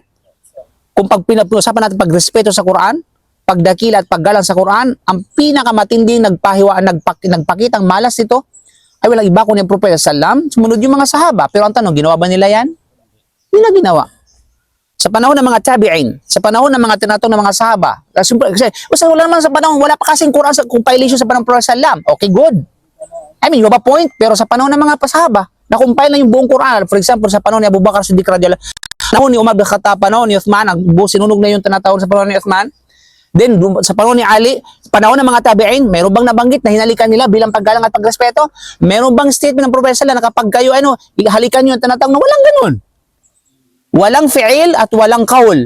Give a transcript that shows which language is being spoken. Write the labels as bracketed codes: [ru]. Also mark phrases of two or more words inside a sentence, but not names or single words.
[tl] Kung pag pinag-usapan natin pagrespeto sa Quran, pagdakila at paggalang sa Quran, ang pinakamatinding nagpakitang malas nito ay walang iba kundi ang Propeta sallam, sumunod yung mga sahaba. Pero ang tanong, ginawa ba nila yan? Hindi na ginawa. Sa panahon ng mga tabi'in, sa panahon ng mga tinatawag ng mga sahaba. Kasi wala naman sa panahon, wala pa kasing Quran sa compilation sa panahon ng Prophet sallam. [en] Okay, good. I mean, you have a point. [tl] Pero sa panahon ng mga sahaba, na-compile na yung buong Quran. [en] For example, [tl] sa panahon ni Abu Bakar Siddiq [ar] رضي الله عنه, [tl] Panahon ni Umar bin Khattab, panahon ni Uthman, sinunog na yung tinatawag sa panahon ni Uthman. Then, sa panahon ni Ali, panahon ng mga tabi'in, meron bang nabanggit na hinalikan nila bilang paggalang at pagrespeto? Meron bang statement ng propeta na kapag kayo, halikan nyo yung tinatawag na walang ganun? Walang fi'il at walang kaul.